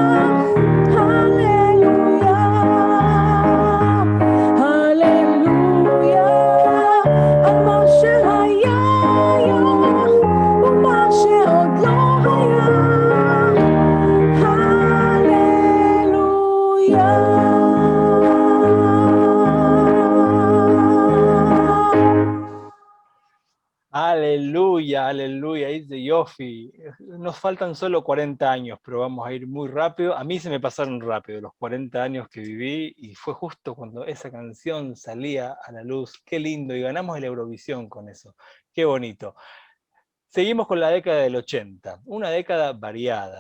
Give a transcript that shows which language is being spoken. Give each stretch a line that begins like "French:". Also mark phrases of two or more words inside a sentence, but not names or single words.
Hebrew: הללויה, הללויה, על מה שהיה היום ומה שעוד לא היה, הללויה. הללויה, הללויה, איזה יופי.
Spanish: Nos faltan solo 40 años, pero vamos a ir muy rápido. A mí se me pasaron rápido los 40 años que viví y fue justo cuando esa canción salía a la luz. Qué lindo, y ganamos el Eurovisión con eso. Qué bonito. Seguimos con la década del 80, una década variada.